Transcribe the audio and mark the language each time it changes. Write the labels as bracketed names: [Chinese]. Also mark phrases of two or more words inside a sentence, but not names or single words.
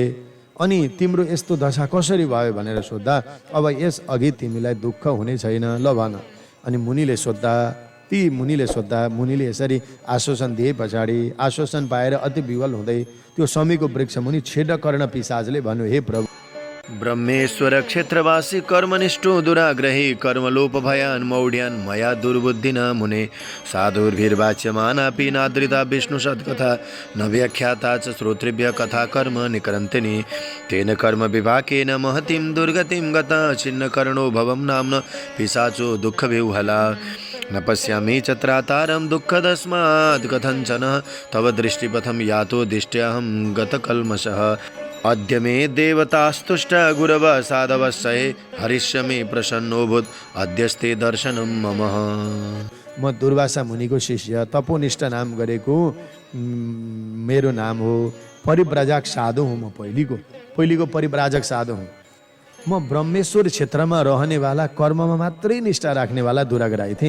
[Nepali] अनि तिम्रो यस्तो दशा कसरी भयो भनेर सोद्धा अब यस अघि तिमीलाई दुःख हुने छैन ल भन। अनि मुनिले सोद्धा मुनिले यसरी आश्वासन दिए पछाडि आश्वासन पाएर अति विवल हुँदै त्यो शमीको वृक्ष मुनि छिन्नकर्ण पिशाचले भन्यो, हे प्रभु [Sanskrit] ब्रह्मेश्वर क्षेत्रवासी कर्मनिष्ठो दुराग्रही कर्मलोप भयान् मौढ्यान् मया दुर्बुद्धिना मुने साधुर्भिर्वाच्यमानापि नादृता विष्णु सत्कथा न व्याख्याता च श्रोतृभ्य कथा कर्म निकरन्तिनि तेन कर्म विभाकेन महतीं दुर्गतिं गता छिन्नकर्णो भवं नाम्न पिशाचो दुःखविह्वला न पश्यामि च त्रातारं दुःखदस्मात् कथञ्चन तव दृष्टिपथं यातो दिष्ट्याहं गतकल्मषः अद्य मे देवतास्तुष्ट गुरव साधवस्सहे हरिष्यमे प्रसन्नोऽभूत् अद्यस्ते दर्शनं मम। [Nepali] म दुर्वासा मुनिको शिष्य तपोनिष्ठ नाम गरेको मेरो नाम हो। परिव्राजक साधु हुँ म पहिलीको परिव्राजक साधु हुँ। म ब्रह्मेश्वर क्षेत्रमा रहनेवाला कर्ममा मात्रै निष्ठा राख्नेवाला दुराग्रही थिएँ।